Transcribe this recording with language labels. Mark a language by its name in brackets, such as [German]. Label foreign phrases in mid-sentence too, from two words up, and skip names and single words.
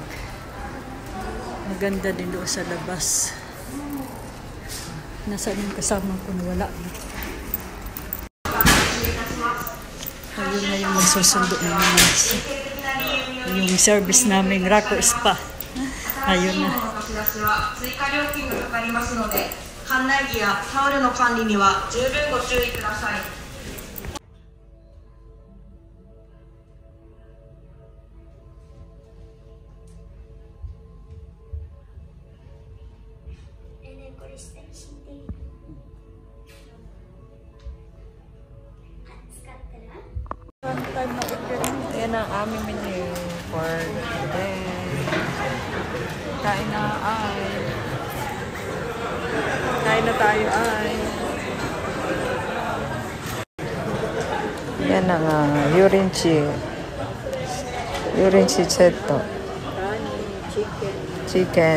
[Filipino] Maganda din doon sa labas. Nasaan yung kasama ko na wala na. Ayun na yung magsusundo na naman. Yung service namin, Rako Spa. Ayun na. [Japanese] 追加料金がかかりますので、館内着やタオルの管理には十分ご注意ください。これ下に敷いている。使ったら [Filipino] Yan ang aming [English] menu for today. [Filipino] Kain na ay. Kain na tayo ay. Yan ang Yorinchi. Yorinchi setto. Chicken.